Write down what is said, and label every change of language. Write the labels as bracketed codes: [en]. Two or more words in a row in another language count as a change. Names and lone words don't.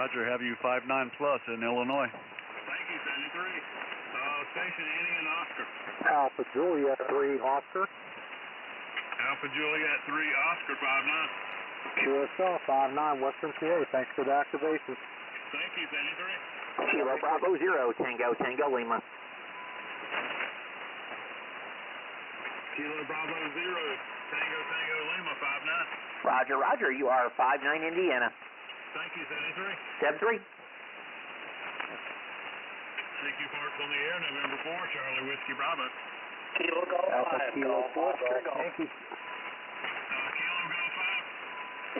[en] Roger, have you 5'9 plus in Illinois. Thank you, Sandy 3. Station ending in Oscar. Alpha Juliet 3, Oscar. Alpha Juliet 3, Oscar, 5'9". QSL 5'9", Western PA. Thanks for the activation. Thank you, Sandy 3. Kilo Bravo 0, Tango, Tango, Lima. Kilo Bravo 0, Tango, Tango, Lima, 5'9". Roger, Roger. You are 5'9", Indiana. Thank you, Sandy 3. Seb 3. CQ Parks on the air, November 4, Charlie Whiskey Bravo. Kilo Golf 5. Alpha Kilo 4, Oscar Golf. Yankee. Kilo Golf 5.